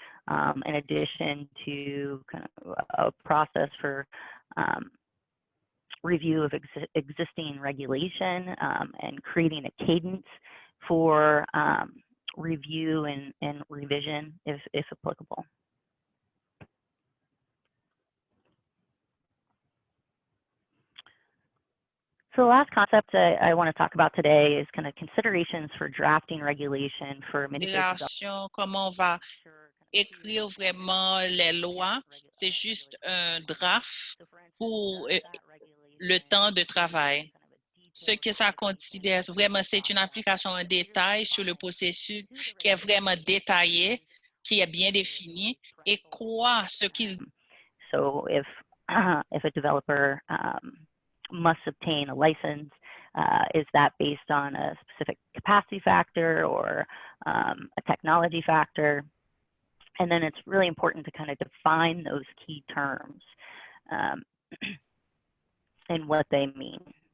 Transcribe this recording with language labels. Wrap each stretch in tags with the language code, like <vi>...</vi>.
<en>in addition to kind of a process for review of existing regulation and creating a cadence for review and revision if applicable. So the last concept I want to talk about today is kind of considerations for drafting regulation for mini grid development.</en> <fr>Comment on va écrire vraiment les lois, c'est juste un draft pour le temps de travail. Ce que ça considère vraiment, c'est une application en détail sur le processus qui est vraiment détaillé, qui est bien défini et quoi ce qu'il.</fr> <en>So if a developer must obtain a license, is that based on a specific capacity factor or a technology factor? And then it's really important to kind of define those key terms and what they mean.</en>